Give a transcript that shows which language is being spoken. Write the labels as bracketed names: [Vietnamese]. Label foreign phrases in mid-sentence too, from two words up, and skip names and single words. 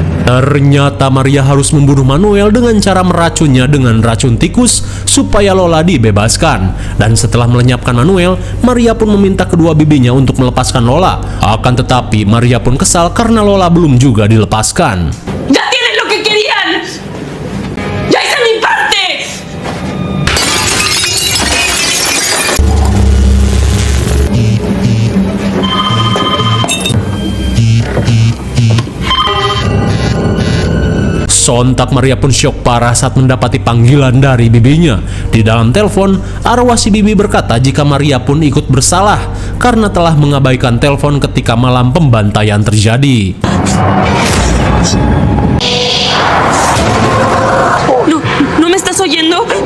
[Indonesian] Ternyata Maria harus membunuh Manuel dengan cara meracunnya dengan racun tikus supaya Lola dibebaskan. Dan setelah melenyapkan Manuel, Maria pun meminta kedua bibinya untuk melepaskan Lola. Akan tetapi Maria pun kesal karena Lola belum juga dilepaskan. [Spanish] ¡Ya tienen lo que querían! ¡Ya hice mi parte! [Indonesian] Sontak Maria pun syok parah saat mendapati panggilan dari bibinya. Di dalam telepon, arwah si bibi berkata jika Maria pun ikut bersalah karena telah mengabaikan telepon ketika malam pembantaian terjadi. [Spanish] ¿No me estás oyendo?